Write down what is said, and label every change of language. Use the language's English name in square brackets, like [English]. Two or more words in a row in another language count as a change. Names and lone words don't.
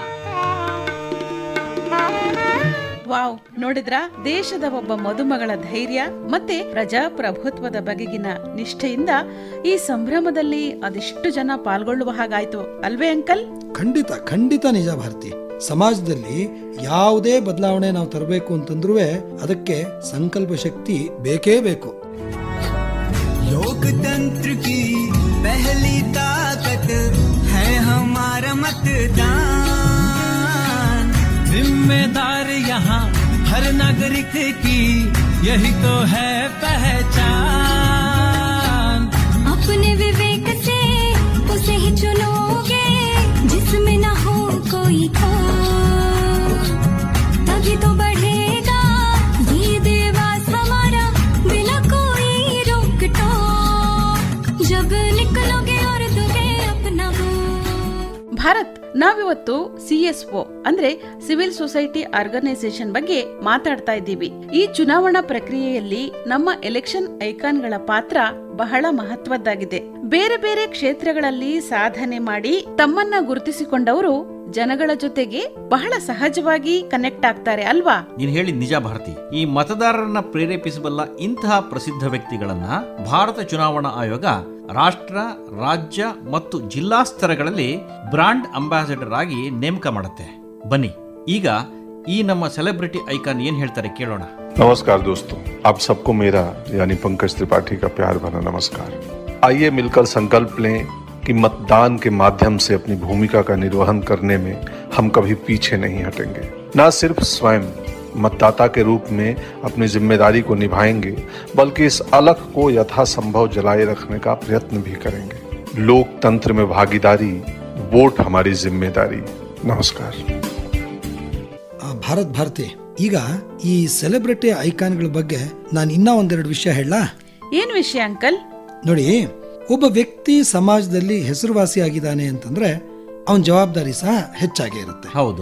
[Kannada] ವಾವ್, ನೋಡಿದ್ರ ದೇಶದ ಒಬ್ಬ ಮದುಮಗಳ ಧೈರ್ಯ ಮತ್ತೆ ಪ್ರಜಾಪ್ರಭುತ್ವದ ಬಗೆಗಿನ ನಿಷ್ಠೆಯಿಂದ ಈ ಸಂಭ್ರಮದಲ್ಲಿ ಅದೆಷ್ಟು ಜನ ಪಾಲ್ಗೊಳ್ಳುವ ಹಾಗಾಯ್ತು ಅಲ್ವೇ ಅಂಕಲ್? ಖಂಡಿತ ಖಂಡಿತ ನಿಜ ಭಾರತಿ. ಸಮಾಜದಲ್ಲಿ ಯಾವುದೇ ಬದಲಾವಣೆ ನಾವು ತರಬೇಕು ಅಂತಂದ್ರೂ ಅದಕ್ಕೆ ಸಂಕಲ್ಪ ಶಕ್ತಿ ಬೇಕೇ ಬೇಕು. [Hindi] लोकतंत्र की पहली ताकत है हमारा मतदान. जिम्मेदार यहाँ हर नागरिक की यही तो है पहचान. अपने विवेक से उसे ही चुनोगे जिसमें न हो कोई खोट, तभी तो बढ़ेगा ये देवास हमारा बिना कोई रोक टोक. जब निकलोगे और दोगे अपना वोट. [Kannada] ಭಾರತ್, ನಾವಿವತ್ತು CSO ಅಂದ್ರೆ [English] civil society organisation [Kannada] ಬಗ್ಗೆ ಮಾತಾಡ್ತಾ ಇದ್ದೀವಿ. ಈ ಚುನಾವಣಾ ಪ್ರಕ್ರಿಯೆಯಲ್ಲಿ ನಮ್ಮ [English] election icons [Kannada] ಪಾತ್ರ ಬಹಳ ಮಹತ್ವದ್ದಾಗಿದೆ. ಬೇರೆ ಬೇರೆ ಕ್ಷೇತ್ರಗಳಲ್ಲಿ ಸಾಧನೆ ಮಾಡಿ ತಮ್ಮನ್ನ ಗುರುತಿಸಿಕೊಂಡವರು ಜನಗಳ ಜೊತೆಗೆ ಬಹಳ ಸಹಜವಾಗಿ ಕನೆಕ್ಟ್ ಆಗ್ತಾರೆ ಅಲ್ವಾ? ನೀನ್ ಹೇಳಿದ ನಿಜ ಭಾರತಿ. ಈ ಮತದಾರರನ್ನ ಪ್ರೇರೇಪಿಸಬಲ್ಲ ಇಂತಹ ಪ್ರಸಿದ್ಧ ವ್ಯಕ್ತಿಗಳನ್ನ ಭಾರತ ಚುನಾವಣಾ ಆಯೋಗ ರಾಷ್ಟ್ರ, ರಾಜ್ಯ ಮತ್ತು ಜಿಲ್ಲಾ ಸ್ತರಗಳಲ್ಲಿ [English] brand ambassador [Kannada] ಆಗಿ ನೇಮಕ ಮಾಡುತ್ತೆ. ಬನ್ನಿ ಈಗ ಈ ನಮ್ಮ [English] celebrity icon [Kannada] ಏನ್ ಹೇಳ್ತಾರೆ ಕೇಳೋಣ. [Hindi] नमस्कार दोस्तों, आप सबको मेरा यानी पंकज त्रिपाठी का प्यार भरा नमस्कार. आइए मिलकर संकल्प लें कि मतदान के माध्यम से अपनी भूमिका का निर्वहन करने में हम कभी पीछे नहीं हटेंगे. न सिर्फ स्वयं मतदाता के रूप में अपनी जिम्मेदारी को निभाएंगे, बल्कि इस अलख को यथासंभव जलाए रखने का प्रयत्न भी करेंगे. लोकतंत्र में भागीदारी, वोट हमारी जिम्मेदारी. नमस्कार. [Kannada] ಭಾರತಿ, ಈಗ ಈ [English] celebrity icons [Kannada] ಬಗ್ಗೆ ನಾನು ಇನ್ನ ಒಂದೆರಡು ವಿಷಯ ಹೇಳಲಾ? ಏನ್ ವಿಷಯ ಅಂಕಲ್? ನೋಡಿ, ಒಬ್ಬ ವ್ಯಕ್ತಿ ಸಮಾಜದಲ್ಲಿ ಹೆಸರುವಾಸಿ ಆಗಿದ್ದಾನೆ ಅಂತಂದ್ರೆ ಅವನ ಜವಾಬ್ದಾರಿ ಸಹ ಹೆಚ್ಚಾಗಿ ಇರುತ್ತೆ. ಹೌದು.